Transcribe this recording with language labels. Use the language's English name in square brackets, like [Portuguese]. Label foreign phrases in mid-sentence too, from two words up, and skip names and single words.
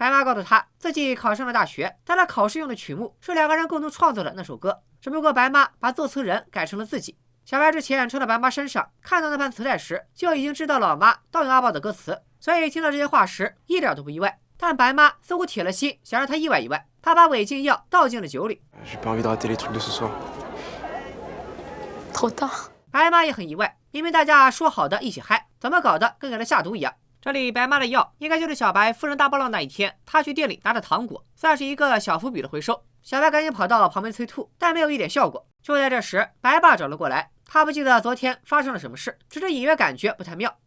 [Chinese] 白妈告诉他自己考上了大学，但他考试用的曲目是两个人共同创作的那首歌，只不过白妈把作词人改成了自己。小白之前穿到白妈身上，看到那盘磁带时就已经知道老妈盗用阿豹的歌词，所以听到这些话时一点都不意外。但白妈似乎铁了心想让他意外意外，她把违禁药倒进了酒里。 [French] J'ai pas envie de rater les trucs de ce soir. Trop tard. [Chinese] 白妈也很意外，明明大家说好的一起嗨，怎么搞得跟给了下毒一样？这里白妈的药应该就是小白附身大波浪那一天，他去店里拿的糖果，算是一个小伏笔的回收。小白赶紧跑到旁边催吐，但没有一点效果。就在这时，白爸找了过来，他不记得昨天发生了什么事，只是隐约感觉不太妙。